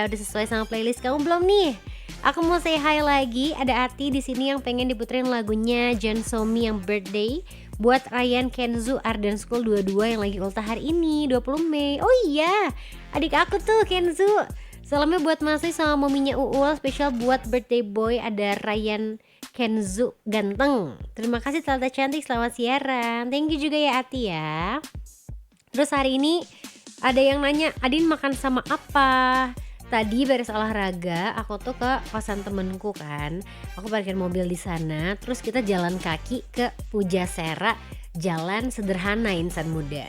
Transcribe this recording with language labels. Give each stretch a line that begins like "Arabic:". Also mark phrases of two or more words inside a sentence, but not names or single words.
Indonesian: Udah sesuai sama playlist kamu belum nih? Aku mau
English: say hi
Indonesian: lagi, ada Ati di sini yang pengen diputerin lagunya John Somi yang Birthday buat Ryan Kenzo Arden School 22 yang lagi ultah hari ini 20 Mei. Oh iya, adik aku tuh Kenzo. Salamnya buat Masih sama mominya Uul, spesial buat
English: birthday boy
Indonesian: ada Ryan Kenzo ganteng. Terima kasih Tante cantik, selamat siaran.
English: Thank you
Indonesian: juga ya Ati ya. Terus hari ini ada yang nanya, Adin makan sama apa? Tadi beres olahraga, aku tuh ke kosan temenku kan. Aku parkir mobil di sana, terus kita jalan kaki ke Pujasera, jalan sederhana insan muda.